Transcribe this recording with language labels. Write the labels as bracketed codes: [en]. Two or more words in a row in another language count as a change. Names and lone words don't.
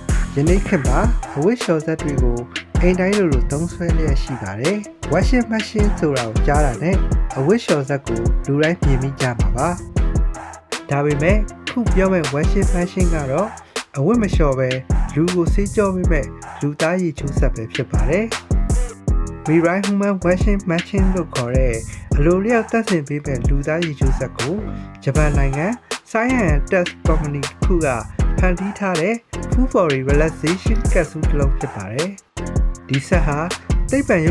[my] ယနေ့ခေတ်မှာအဝတ်လျှော်စက်တွေကိုအိမ်တိုင်းလိုသုံးစွဲလျက်ရှိပါတယ်။ [en] washing machine [my] ဆိုတာကိုကြားတာနဲ့အဝတ်လျှော်စက်ကိုလူတိုင်းမြင်မိကြမှာပါ။ဒါပေမဲ့ခုပြောမဲ့ [en] washing machine [my] ကတော့အဝ တ်မလျှော်ပဲလူကိုဆေးကြောပေးမဲ့လူသားရည်ချိုးစက်ပဲဖြစ်ပါတယ်။ Mirai Human Washing Machine လို့ခေါ်တဲ့အလိုလျောက်တပ်ဆင်ပေးမဲ့လူသားရည်ချိုးစက်ကိုဂျ ပန်နိုင်ငံ [en] Science and Tech Company [my] ခုကဖန်တီးထားတဲ့ Food for Relaxation Capsule တစ်လုံးဖြစ်ပါတယ်။ဒီဆက်ဟာသိပ္ပံရုပ်